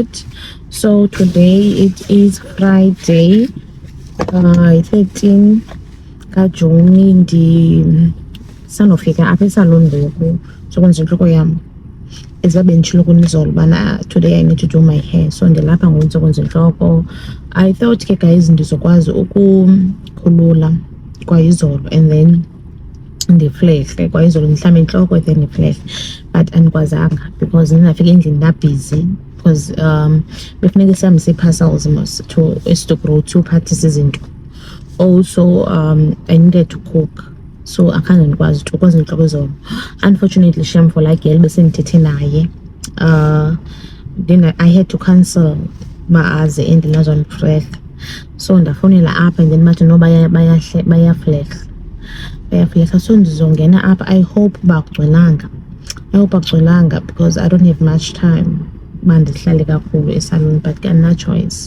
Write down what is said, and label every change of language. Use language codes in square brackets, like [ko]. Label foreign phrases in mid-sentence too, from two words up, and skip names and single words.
[en] So today it is Friday, 13 kaJuni. [xh] Ndisandofika apha esalon ngoku sokwenza intloko yam. Eziba benditshilo kunizolo ubana [en] today I need to do my hair, so [xh] ndilapha ngoku sokwenza intloko. [en] I thought [xh] ke guys ndizokwazi ukukhulula kwayizolo [en] and then [xh] ndiflehle kwayizolo ndihlambe intloko then ndiflehle, but andikwazanga because ndinafika endlini ndabhizi, because befuneka sihambise ii-parcels [en] to Esitokrow to purchase [xh] izinto. [en] Also I needed to cook, so [xh] akhange ndikwazi ukwenza intloko izolo. [en] Unfortunately shame for like girl [xh] besendithethe naye, [en] then I had to cancel maaze endinazondiflehle, so [xh] ndafowunela apha [en] and then bathi no bayaflehle. [xh] So ndizongena apha. [en] I hope bakugcwelanga because I don't have much time [xh] uba ndihlale kakhulu esalon, [en] but no choice.